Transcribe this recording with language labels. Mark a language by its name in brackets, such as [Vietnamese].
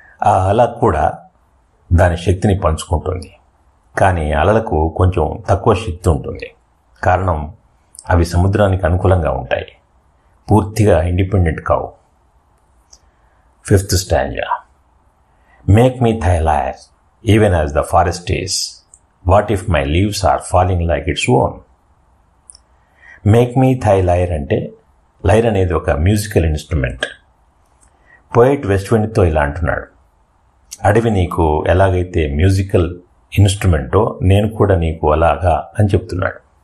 [Telugu] ఆ అల కూడా దాని శక్తిని పంచుకుంటుంది. కానీ అలలకు కొంచెం తక్కువ శక్తి ఉంటుంది. కారణం అవి సముద్రానికి అనుకూలంగా ఉంటాయి, పూర్తిగా ఇండిపెండెంట్ కావు. Fifth stanza. [English] Make me thy lyre, even as the forest is. What if my leaves are falling like its own? [Telugu] Make మీ thigh lyre అంటే లైర్ అనేది ఒక మ్యూజికల్ ఇన్స్ట్రుమెంట్. పోయిట్ వెస్ట్విండ్తో ఇలా అంటున్నాడు, అడవి నీకు ఎలాగైతే మ్యూజికల్ ఇన్స్ట్రుమెంటో నేను కూడా నీకు అలాగా అని చెప్తున్నాడు.